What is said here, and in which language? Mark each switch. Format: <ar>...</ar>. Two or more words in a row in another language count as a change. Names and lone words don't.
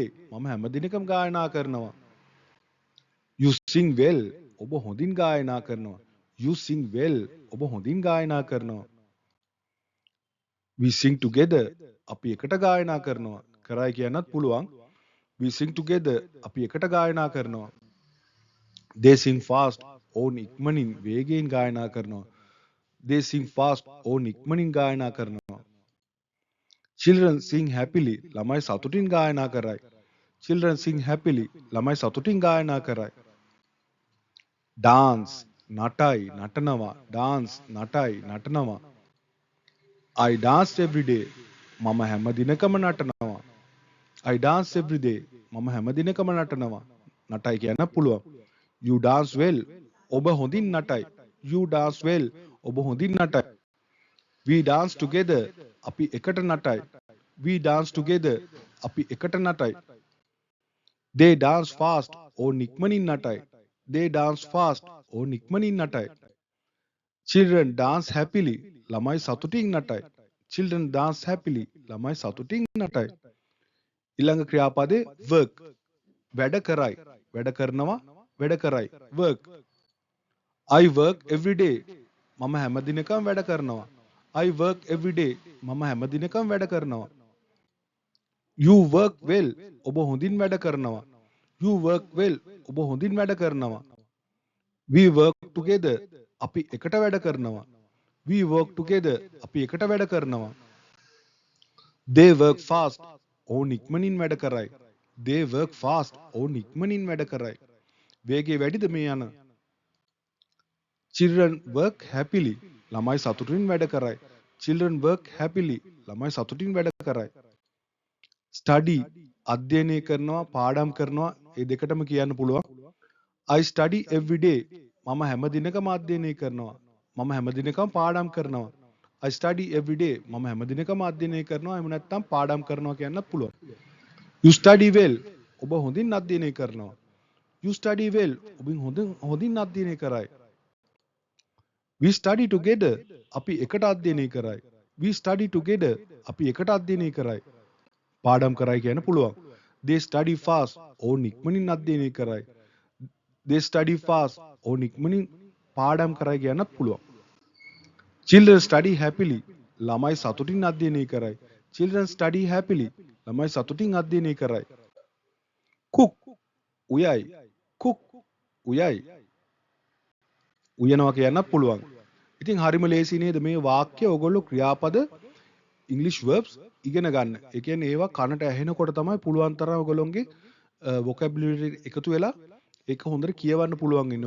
<si>මම හැම දිනකම ගායනා කරනවා.</si> <en>You sing well.</en> <si>ඔබ හොඳින් ගායනා කරනවා.</si> <en>You sing well.</en> <si>ඔබ හොඳින් ගායනා කරනවා.</si> <en>We sing together.</en> <si>අපි එකට ගායනා කරනවා. කරයි කියන්නත් පුළුවන්.</si> <en>We sing together.</en> <si>අපි එකට ගායනා කරනවා.</si> <en>They sing fast.</en> <si>ඕන් ඉක්මනින් වේගයෙන් ගායනා කරනවා.</si> <en>They sing fast.</en> <si>ඕන් ඉක්මනින් ගායනා කරනවා.</si> <en>Children sing happily.</en> <si>ළමයි සතුටින් ගායනා කරයි.</si> <en>Children sing happily.</en> <si>ළමයි සතුටින් ගායනා කරයි. Dance. නටයි නටනවා. Dance. නටයි නටනවා.</si> <en>I dance every day.</en> <si>මම හැම දිනකම නටනවා.</si> <en>I dance every day.</en> <si>මම හැම දිනකම නටනවා. නටයි කියන්න පුළුවන්.</si> <en>You dance well.</en> <si>ඔබ හොඳින් නටයි.</si> <en>You dance well.</en> <si>ඔබ හොඳින් නටයි.</si> <en>We dance together.</en> <si>අපි එකට නටයි.</si> <en>We dance together.</en> <si>අපි එකට නටයි.</si> <en>They dance fast.</en> <si>ඕන් ඉක්මනින් නටයි.</si> <en>They dance fast.</en> <si>ඕන් ඉක්මනින් නටයි.</si> <en>Children dance happily.</en> <si>ළමයි සතුටින් නටයි.</si> <en>Children dance happily.</en> <si>ළමයි සතුටින් නටයි. ඊළඟ ක්‍රියාපදේ work. වැඩ කරයි. වැඩ කරනවා. වැඩ කරයි.</si> <en>work. I work every day.</en> <si>මම හැම දිනකම වැඩ කරනවා.</si> <en>I work every day.</en> <si>මම හැම දිනකම වැඩ කරනවා.</si> <en>You work well.</en> <si>ඔබ හොඳින් වැඩ කරනවා.</si> <en>You work well.</en> <si>ඔබ හොඳින් වැඩ කරනවා.</si> <en>We work together.</en> <si>අපි එකට වැඩ කරනවා.</si> <en>We work together.</en> <si>අපි එකට වැඩ කරනවා.</si> <en>They work fast.</en> <si>ඕන් ඉක්මනින් වැඩ කරයි.</si> <en>They work fast.</en> <si>ඕන් ඉක්මනින් වැඩ කරයි. වේගය වැඩිද මේ යන?</si> <en>Children work happily.</en> <si>ළමයි සතුටින් වැඩ කරයි.</si> <en>Children work happily.</en> <si>ළමයි සතුටින් වැඩ කරයි. Study. අධ්‍යයනය කරනවා, පාඩම් කරනවා. මේ දෙකටම කියන්න පුළුවන්.</si> <en>I study every day.</en> <si>මම හැම දිනකම අධ්‍යයනය කරනවා. මම හැම දිනකම පාඩම් කරනවා.</si> <en>I study every day.</en> <si>මම හැම දිනකම අධ්‍යයනය කරනවා. එහෙම නැත්නම් පාඩම් කරනවා කියන්නත් පුළුවන්.</si> <en>You study well.</en> <si>ඔබ හොඳින් අධ්‍යයනය කරනවා.</si> <en>You study well.</en> <si>ඔබ හොඳින් අධ්‍යයනය කරයි.</si> <en>We study together.</en> <si>අපි එකට අධ්‍යයනය කරයි.</si> <en>We study together.</en> <si>අපි එකට අධ්‍යයනය කරයි. පාඩම් කරයි කියන්න පුළුවන්.</si> <en>They study fast.</en> <si>ඕන් ඉක්මනින් අධ්‍යයනය කරයි.</si> <en>They study fast.</en> <si>ඕන් ඉක්මනින් පාඩම් කරයි කියන්නත් පුළුවන්.</si> <en>Children study happily.</en> <si>ළමයි සතුටින් අධ්‍යයනය කරයි.</si> <en>Children study happily.</en> <si>ළමයි සතුටින් අධ්‍යයනය කරයි. Cook. උයයි. Cook. උයයි. උයනවා කියන්නත් පුළුවන්. ඉතින් හරිම ලේසි නේද මේ වාක්‍ය ඔයගොල්ලෝ ක්‍රියාපද</si> <en>English verbs</en> <si>ඉගෙන ගන්න. ඒ කියන්නේ ඒවා කනට ඇහෙනකොට තමයි පුළුවන් තරම් ඔයගොල්ලෝගේ vocabulary එකතු වෙලා ඒක හොඳට කියවන්න පුළුවන් ඉන්නේ.</si>